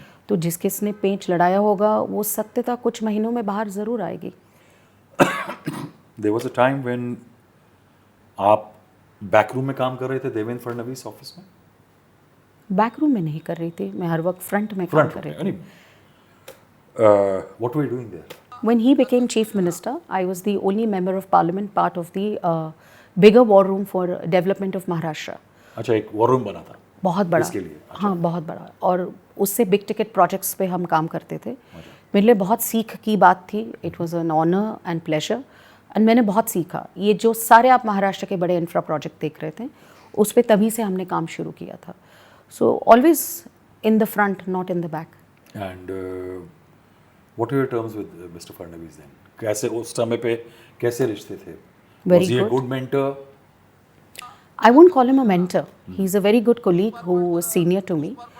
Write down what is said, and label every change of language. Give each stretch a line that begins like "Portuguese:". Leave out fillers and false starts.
Hindi: तो जिस किसने पेंच लड़ाया होगा वो सत्यता कुछ महीनों में बाहर ज़रूर आएगी।
English: There was a time when
Hindi: आप बैकरूम में काम कर रहे थे देवेंद्र फडणवीस ऑफिस में? बैकरूम में नहीं कर रही थी मैं, हर वक्त फ्रंट में काम कर रही थी।
English: What were you doing there? When he became chief minister, I was the only member of parliament part of the bigger war room for development of Maharashtra.
Hindi: अच्छा, एक वॉर रूम बना था बहुत बड़ा। इसके लिए? अच्छा। हाँ, बहुत बड़ा, और उससे बिग टिकट प्रोजेक्ट्स पे हम काम करते थे। मेरे लिए बहुत सीख की बात थी।
English: it was an honour and pleasure,
Hindi: and मैंने बहुत सीखा। ये जो सारे आप महाराष्ट्र के बड़े इंफ्रा प्रोजेक्ट देख रहे थे, उस पे तभी से हमने काम शुरू किया था।
English: So always in the front, not in the back. And what were your terms with mister Fadnavis then?
Hindi: कैसे उस समय पे कैसे रिश्ते थे?
English: Very Was he a good. good mentor? I won't call him a mentor. He's a very good colleague who is senior to me.